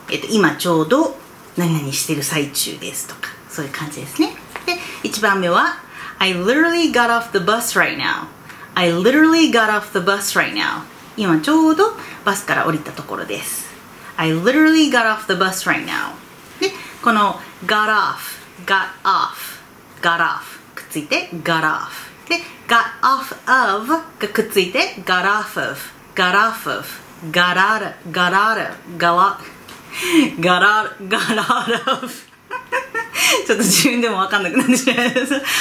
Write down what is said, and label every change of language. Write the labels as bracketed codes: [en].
[ja] 今ちょうど何々してる最中ですとか、そういう感じですね。で、1番目は [en] I literally got off the bus right now. I literally got off the bus right now. [ja] 今ちょうどバスから降りたところです。 [en] I literally got off the bus right now. [ja] で、この [en] got off, got off, got off [ja] くっついて [en] got off で got off of [ja] がくっついて [en] got off of, got off of, got out of, got out of, got out of [ja] ちょっと自分でも分かんなくなってしまいます。